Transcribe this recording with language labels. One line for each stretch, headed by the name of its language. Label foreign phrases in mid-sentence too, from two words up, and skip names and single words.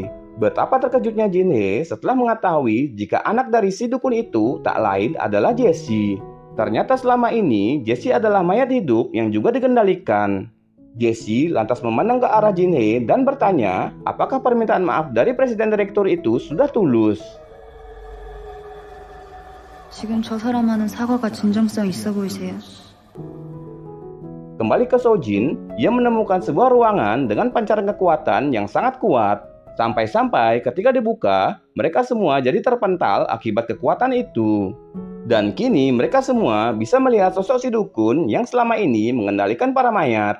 Indonesian: Betapa terkejutnya Jin Hee setelah mengetahui jika anak dari si dukun itu tak lain adalah Jessie. Ternyata selama ini Jessie adalah mayat hidup yang juga dikendalikan. Jessie lantas memandang ke arah Jin Hee dan bertanya, apakah permintaan maaf dari presiden direktur itu sudah tulus?
Korean: 지금 저 사람하는 사과가 진정성 있어 보이세요?
Indonesian: Kembali ke Sojin, ia menemukan sebuah ruangan dengan pancaran kekuatan yang sangat kuat. Sampai-sampai ketika dibuka, mereka semua jadi terpental akibat kekuatan itu. Dan kini mereka semua bisa melihat sosok si dukun yang selama ini mengendalikan para mayat.